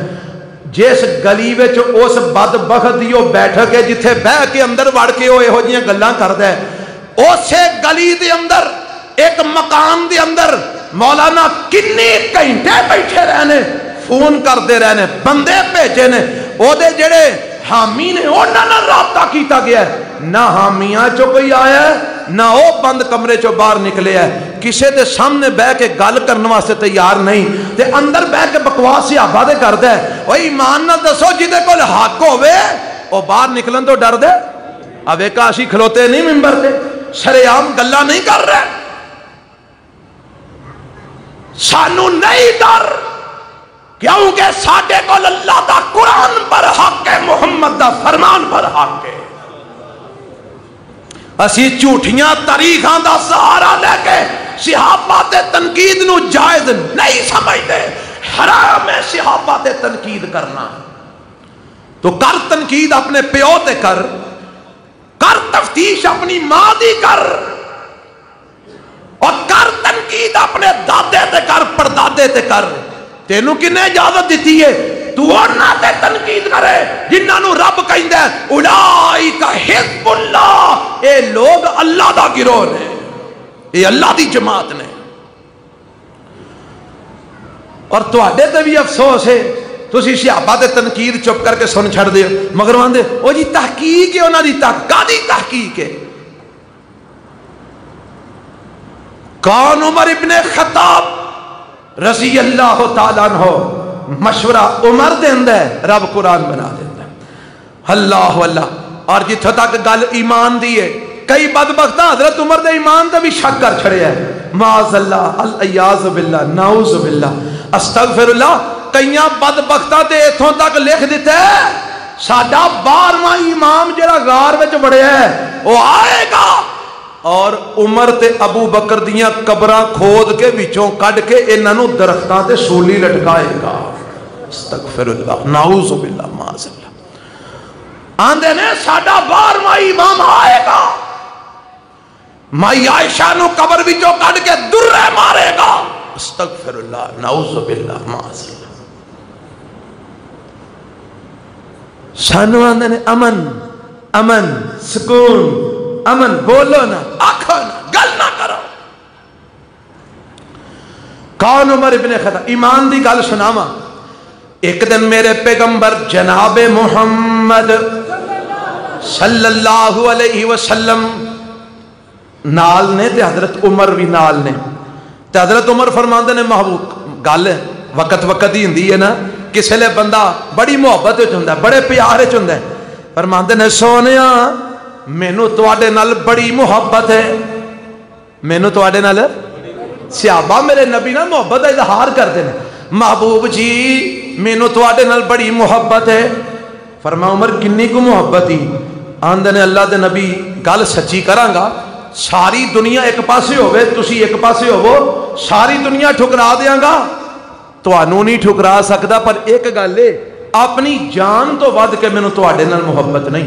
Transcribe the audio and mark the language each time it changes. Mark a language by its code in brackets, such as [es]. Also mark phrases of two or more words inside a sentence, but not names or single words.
[pa] جس گلی وچ اس بدبخت دیو بیٹھ کے جتھے بہ کے اندر وڑ کے وہ یہو جیاں گلاں کردا ہے, اسے گلی دے اندر ایک مکان دے اندر مولانا کنے گھنٹے بیٹھے رہنے, فون کرتے رہنے, بندے بھیجے نے, او دے جڑے حامی نے انہاں نال رابطہ کیتا گیا ہے. نہ حامیاں چو کوئی آیا ہے نہ او بند کمرے چو باہر نکلے ہے, کسے دے سامنے بہ کے گل کرنے واسطے تیار نہیں, تے اندر بہ کے بکواس صحابہ دے کردا ہے. او ایمان نال دسو جدے کول حق ہوے او باہر نکلن تو ڈر دے. اب ایک اسی کھلوتے نہیں ممبر تے شریعام گلاں نہیں کر رہے, سانو نہیں ڈر, کیونکہ ساڈے کول اللہ دا قرآن پر حق ہے, محمد دا فرمان پر حق ہے. اسی جھوٹیاں تاریخاں دا سہارا لے کے صحابہ تے تنقید نو جائز نہیں سمجھتے. حرام ہے صحابہ تے تنقید کرنا, تو کر تنقید اپنے پیو تے کر تفتیش اپنی ماں دی کر, اور کر تنقید اپنے دادے تے کر, پردادے تے کر. تینوں کنے اجازت دیتی ہے تو انہاں تے تنقید کرے جنہاں نو رب کہندا ہے [ar] اولئک حزب اللہ, [pa] اے لوگ اللہ دا گروہ نے, اے اللہ دی جماعت نے. اور تواڈے تے بھی افسوس ہے, تسی صحابہ تے تنقید چپ کر کے سن چھڑ دے, مگر واندے او جی تحقیق ہے انہاں دی, کادی تحقیق ہے. کون عمر ابن خطاب [ar] رضی اللہ تعالیٰ عنہ [pa] مشورہ عمر دیندہ ہے, رب قرآن بنا دیندہ ہے. [ar] اللہ واللہ. [pa] اور جتھا تک گل ایمان دی ہے, کئی بدبختہ حضرت عمر دے ایمان دے بھی شک کر چھڑے ہیں, [ar] معاذ اللہ, العیاذ باللہ, نعوذ باللہ, استغفر اللہ. [pa] کئیاں بدبختہ دے اتھوں تک لکھ دیتے ہیں ساڈا 12واں امام جڑا غار وچ بڑھیا ہے وہ آئے گا اور عمر تے ابو بکر دیاں قبراں کھود کے وچوں کڈ کے انہاں نو درختاں تے سولی لٹکائے گا. [ar] استغفر اللہ, نعوذ باللہ, معاذ اللہ. [pa] آندے نے ساڈا 12واں امام آئے گا, مائی عائشہ نو قبر وچوں کڈ کے درے مارے گا. [ar] استغفر اللہ, نعوذ باللہ, معاذ اللہ. [pa] سانو آندے نے امن امن سکون امن, بولو نا, آکھو نا, گل نہ کرو. کون عمر ابن خطاب؟ ایمان دی گل سناواں. ایک دن میرے پیغمبر جناب محمد [ar] صلی اللہ علیہ وسلم [pa] نال نے تے حضرت عمر بھی نال نے, تے حضرت عمر فرماندے نے محبوب گل وقت ہی ہوندی ہے نا, کسے لے بندہ بڑی محبت وچ ہوندا ہے, بڑے پیار وچ ہوندا ہے. فرماندے نے سونیا مینوں تواڈے نال بڑی محبت ہے, مینوں تواڈے نال, [ur] صحابہ میرے نبی نال محبت کا اظہار کرتے ہیں. [pa] محبوب جی مینوں تہاڈے نال بڑی محبت ہے. فرمایا عمر کنی کو محبت ہی؟ آندے نے اللہ دے نبی گل سچی کراں گا، ساری دنیا ایک پاسے ہووے، تسی ایک پاسے ہووو، ساری دنیا ٹھکرا دینگا، تہانوں نہیں ٹھکرا سکدا، پر ایک گل ہے اپنی جان توں ودھ کے مینوں تہاڈے نال محبت نہیں.